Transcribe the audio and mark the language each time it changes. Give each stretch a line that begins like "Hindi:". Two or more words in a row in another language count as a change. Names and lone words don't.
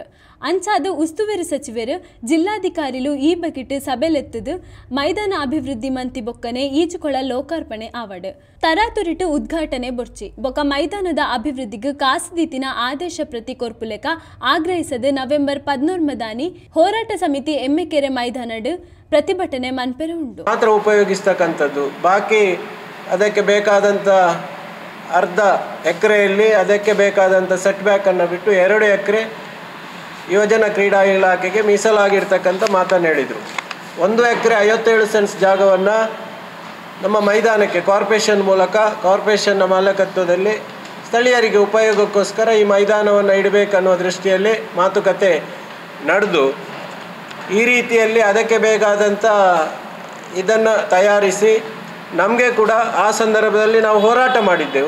Tulu: ಅಂಚಾದು ಉಸ್ತುವಾರಿ ಸಚಿವರು ಜಿಲ್ಲಾಧಿಕಾರಿಲು ಈ ಬಗೆಟ್ ಸಭೆಲೆತ್ತದು ಮೈದಾನ ಅಭಿವೃದ್ಧಿ ಮಂತಿ ಬೊಕ್ಕನೆ ಈಜುಕೊಳ ಲೋಕಾರ್ಪಣೆ ಆವಡ್ ತರಾತುರಿಟು ಉದ್ಘಾಟನೆ ಬೊರ್ಚಿ ಬೊಕ ಮೈದಾನದ ಅಭಿವೃದ್ಧಿಗೆ ಕಾಸದೀತಿನ ಆದೇಶ ಪ್ರತಿ ಕೊರ್ಪುಲೆಕ ಆಗ್ರಹಿಸದು ನವೆಂಬರ್ 14 ಹೋರಾಟ ಸಮಿತಿ ಎಮ್ಮೆಕೆರೆ ಮೈದಾನಡ್ ಪ್ರತಿಭಟನೆ ಮನ್ಪೆರ ಉಂಟು
Kannada: ಮಾತ್ರ ಉಪಯೋಗಿಸ್ತಕ್ಕಂಥದ್ದು. ಬಾಕಿ ಅದಕ್ಕೆ ಬೇಕಾದಂಥ ಅರ್ಧ ಎಕರೆಯಲ್ಲಿ ಅದಕ್ಕೆ ಬೇಕಾದಂಥ ಸೆಟ್ ಬ್ಯಾಕನ್ನು ಬಿಟ್ಟು 2 ಎಕರೆ ಯೋಜನಾ ಕ್ರೀಡಾ ಇಲಾಖೆಗೆ ಮೀಸಲಾಗಿರ್ತಕ್ಕಂಥ ಮಾತನ್ನು ಹೇಳಿದರು. 1 ಎಕರೆ 57 ಸೆಂಟ್ಸ್ ಜಾಗವನ್ನು ನಮ್ಮ ಮೈದಾನಕ್ಕೆ ಕಾರ್ಪೊರೇಷನ್ ಮೂಲಕ ಕಾರ್ಪೊರೇಷನ್ನ ಮಾಲಕತ್ವದಲ್ಲಿ ಸ್ಥಳೀಯರಿಗೆ ಉಪಯೋಗಕ್ಕೋಸ್ಕರ ಈ ಮೈದಾನವನ್ನು ಇಡಬೇಕನ್ನೋ ದೃಷ್ಟಿಯಲ್ಲಿ ಮಾತುಕತೆ ನಡೆದು ಈ ರೀತಿಯಲ್ಲಿ ಅದಕ್ಕೆ ಬೇಕಾದಂಥ ಇದನ್ನು ತಯಾರಿಸಿ ನಮಗೆ ಕೂಡ ಆ ಸಂದರ್ಭದಲ್ಲಿ ನಾವು ಹೋರಾಟ ಮಾಡಿದ್ದೆವು.